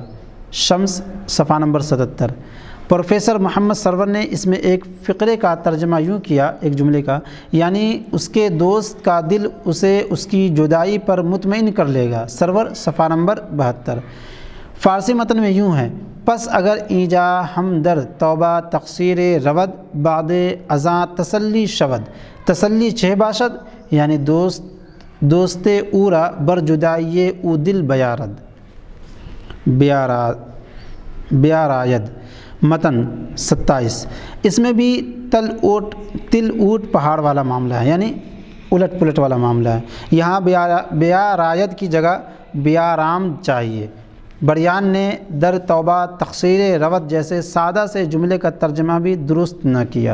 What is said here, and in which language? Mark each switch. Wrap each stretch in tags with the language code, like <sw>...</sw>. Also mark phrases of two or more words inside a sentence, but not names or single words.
<ur>شمس صفحہ نمبر 77۔ پروفیسر محمد سرور نے اس میں ایک فقرے کا ترجمہ یوں کیا، ایک جملے کا، یعنی اس کے دوست کا دل اسے اس کی جدائی پر مطمئن کر لے گا۔ سرور صفحہ نمبر 72۔ فارسی متن میں یوں ہے،</ur> <fa>پس اگر اینجا ہم در توبہ تقصیر رود بعد ازاں تسلی شود، تسلی چہ باشد، یعنی دوست اورا بر جدائی او دل بیارد بیاراید۔</fa> <ur>متن 27۔ اس میں بھی تل اوٹ پہاڑ والا معاملہ ہے، یعنی الٹ پلٹ والا معاملہ ہے۔ یہاں بیاراید کی جگہ بیارام چاہیے۔ بریان نے</ur> <fa>در توبہ تقصیر رود</fa> <ur>جیسے سادہ سے جملے کا ترجمہ بھی درست نہ کیا۔</ur>